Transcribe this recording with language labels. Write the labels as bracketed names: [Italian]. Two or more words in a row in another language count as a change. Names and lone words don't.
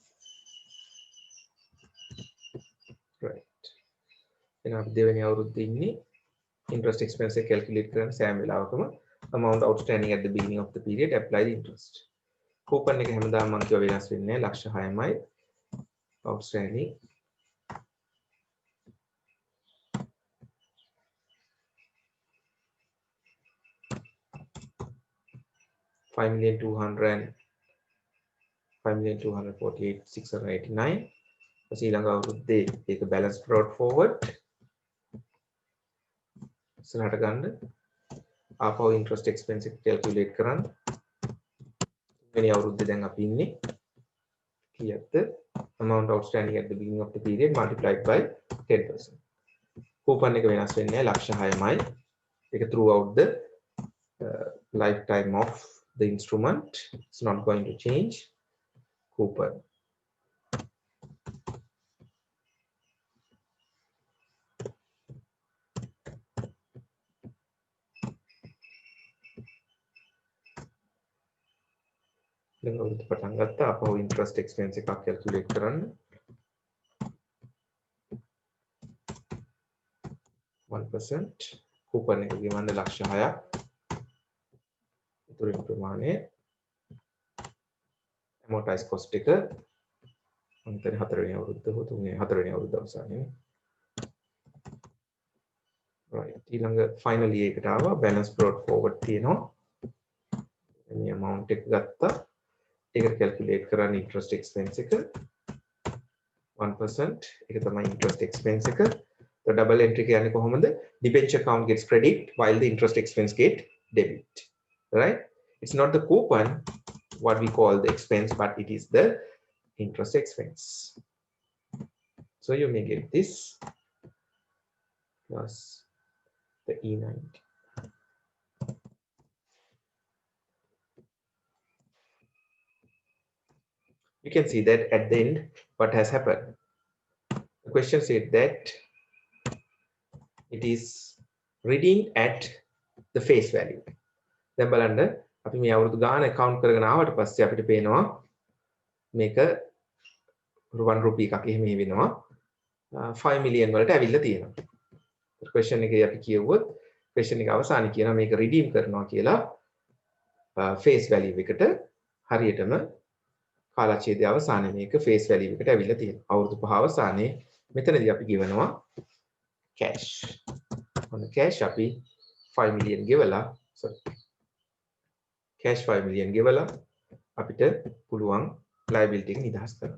[English] right. [Sinhala] එහෙනම් අපි දෙවෙනි අවුරුද්දේ ඉන්නේ [English] interest expense එක calculate [Sinhala] කරන්න සෑම වෙලාවකම [English] amount outstanding at the beginning of the period apply the interest. [Sinhala] coupon එක හැමදාම මම කියව වෙනස් වෙන්නේ නැහැ. ලක්ෂ 6යි. [English] outstanding, 5,200,000 5,248,689. [Sinhala] ඊළඟ අවුරුද්දේ ඒක [English] balance brought forward [Sinhala] ඉස්සරහට ගන්න ආපහු [English] interest expense [Sinhala] එක calculate කරන්න. වෙනි අවුරුද්දේ දැන් අපි ඉන්නේ කීයද? [English] amount outstanding at the beginning of the period multiplied by 10%. [Sinhala] coupon එක වෙනස් වෙන්නේ නැහැ ලක්ෂ 6මයි. [English] ඒක throughout the lifetime of the instrument. It's not going to change. Coupon. [Sinhala] දැන් අවුරුද්ද පටන් ගත්තා අපහු [English] interest expense [Sinhala] එකක් calculate කරන්න 1% coupon එක ගෙවන්න ලක්ෂ 6ක් ඉතුරු ප්‍රමාණය [English] amortized cost [Sinhala] එක මම හිතන්නේ 4 වෙනි අවුරුද්ද හෝ 4 වෙනි අවුරුද්ද අවසානයේ right ඊළඟ finally ඒකට ආවා [English] balance brought forward [Sinhala] තියෙනවා මේ amount එක ගත්තා ඒක calculate කරන්න [English] interest expense [Sinhala] එක [English] 1% [Sinhala] ඒක තමයි [English] interest expense එක the double entry [Sinhala] කියන්නේ කොහොමද [English] debenture account gets credit while the interest expense get debit right it's not the coupon what we call the expense but it is the interest expense so you may get this plus the E90 you can see that at the end what has happened the question said that it is redeemed at the face [Sinhala] value දැන් බලන්න අපි මේ අවුරුදු ගාන account කරගෙන ආවට පස්සේ අපිට පේනවා මේක 1 රුපිය එකක් එහෙම වෙනවා 5 million වලට ඇවිල්ලා තියෙනවා question එකේ අපි කියවුවොත් question එක අවසානයේ කියනවා මේක redeem කරනවා කියලා [English] face value [Sinhala] එකට හරියටම කාලච්ඡේදයේ අවසානයේ මේක [English] face value [Sinhala] එකට ඇවිල්ලා තියෙනවා අවුරුදු 5 අවසානයේ මෙතනදී අපි ගෙවනවා [English] cash on cash [Sinhala] අපි 5 million ගෙවලා [English] sorry cash 5 million [Sinhala] ගෙවලා අපිට පුළුවන් liability එක නිදහස් කරන්න.